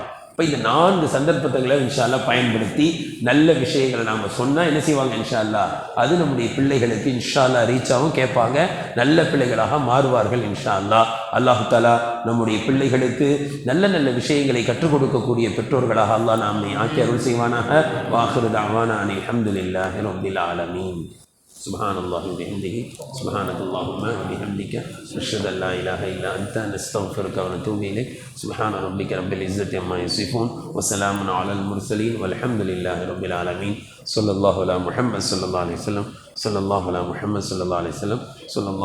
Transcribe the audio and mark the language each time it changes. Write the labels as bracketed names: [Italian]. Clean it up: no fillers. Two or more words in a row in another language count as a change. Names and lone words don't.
[Tamil] இப்போ இந்த 4 சந்தர்ப்பங்களை [Arabic] إن شاء الله [Tamil] பயன்படுத்தி நல்ல விஷயங்களை நாம் சொன்னால் என்ன செய்வாங்க, [Arabic] إن شاء الله [Tamil] அது நம்முடைய பிள்ளைகளுக்கு [Arabic] إن شاء الله [Tamil] ரீச் ஆகும், கேட்பாங்க, நல்ல பிள்ளைகளாக மாறுவார்கள் [Arabic] إن شاء الله. الله تعالى [Tamil] நம்முடைய பிள்ளைகளுக்கு நல்ல நல்ல விஷயங்களை கற்றுக் கொடுக்கக்கூடிய பெற்றோர்களாக அல்லாஹ் நம்மை ஆக்கி அருள் செய்வானாக. [Arabic] وآخر دعوانا أن الحمد لله رب العالمين. سبحان الله وبحمده سبحانك اللهم وبحمدك نشهد ان لا اله الا انت نستغفرك ونتوب اليك. سبحان ربك رب العزه عما يصفون وسلام على المرسلين والحمد لله رب العالمين. صلى الله على محمد صلى الله عليه وسلم. صلى الله على محمد صلى الله عليه وسلم.